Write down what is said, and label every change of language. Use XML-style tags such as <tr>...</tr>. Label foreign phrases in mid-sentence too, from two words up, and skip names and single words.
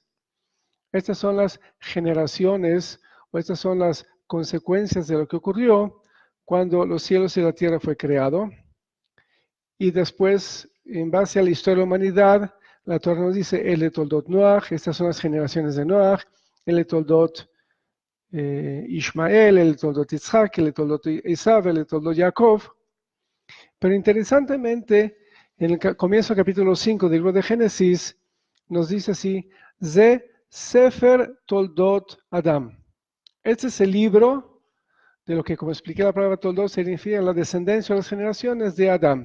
<es>Estas son las generaciones, o estas son las consecuencias de lo que ocurrió cuando los cielos y la tierra fue creado. Y después, en base a la historia de la humanidad, la Torah nos dice,</es> <he>אלה תולדות נח,</he> <es>estas son las generaciones de Noach,</es> <he>אלה תולדות ישמעאל, אלה תולדות יצחק, אלה תולדות עשו, אלה תולדות יעקב.</he> <es>Pero interesantemente, en el comienzo del capítulo 5 del libro de Génesis, nos dice así,</es> <he>זה ספר תולדות אדם.</he> <es>Este es el libro de lo que, como expliqué, la palabra Toldot significa la descendencia o las generaciones de Adam.</es>